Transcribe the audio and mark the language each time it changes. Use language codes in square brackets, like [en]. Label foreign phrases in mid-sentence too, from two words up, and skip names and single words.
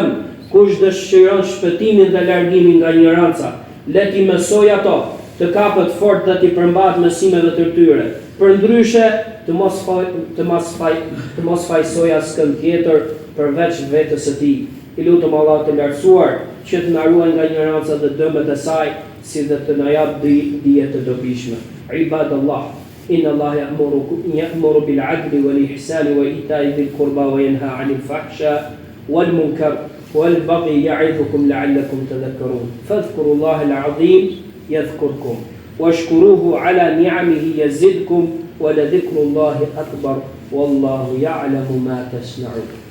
[sq] Kush dëshiron shpëtimin dhe largimin nga ignoranca, le t'i mësoj ato, të kapet fort dhe t'i përmbahet mësimeve të tyre. Përndryshe, të mos fajsoj askën tjetër përveç vetes së tij. I lutem Allah të lartësuar që të na ruaj nga ignoranca dhe dëmet e saj, si dhe të na jap dije të dobishme. [ar] عباد الله، إن الله يأمر بالعدل والإحسان وإيتاء ذي القربى وينهى عن الفحشاء والمنكر والبغي يعظكم لعلكم تذكرون. فاذكروا الله العظيم يذكركم واشكروه على نعمه يزدكم ولذكر الله أكبر والله يعلم ما تصنعون.